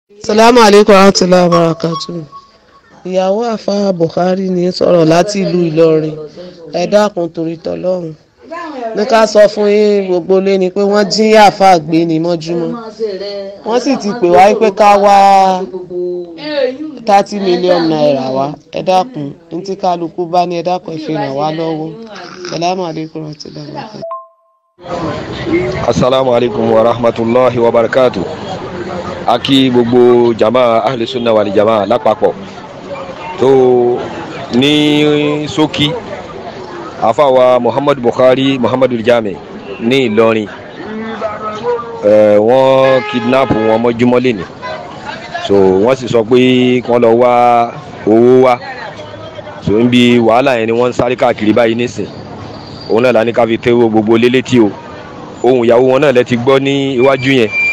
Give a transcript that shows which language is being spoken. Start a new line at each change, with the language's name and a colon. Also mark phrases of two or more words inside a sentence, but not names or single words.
Arabic: سلام عليكم ورحمة الله وبركاته.
Yoruba: Ìyàwó àfáà Buhari ní sọ̀rọ̀ láti ìlú Ìlọrin. Ẹ dákun torí tọlọ́run. Ní ká sọ fún yín gbogbo lé ni pé wọ́n jí àfáà gbé ní mọ́júmọ́. Wọ́n sì ti pè wá pé ká wá 30 million naira wá. Ẹ dákun ní tí kálukú bá ní ẹ dákun ẹ fi ràn wá lọ́wọ́.
Arabic: سلام عليكم ورحمة الله وبركاته. السلام عليكم ورحمة الله وبركاته.
Yoruba: Aki gbogbo
Arabic: جماعة أهل السنة والجماعة
Yoruba: lápapọ̀ tó ní ṣókí àfáwà Muhammad Buhari Muhammadu Jami ní Ìlọrin wọ́n kidnap wọn mọ́júmọ́ lẹ́ni so wọ́n sì sọ pé wọ́n lọ wá owó wá so níbi wàhálà yẹn ni wọ́n ń sáré káàkiri báyìí nísìn òun náà lá ní ká fi tẹ́wọ́ gbogbo lélétí o ohun ìyàwó wọn náà lẹ ti gbọ́ ní iwájú yẹn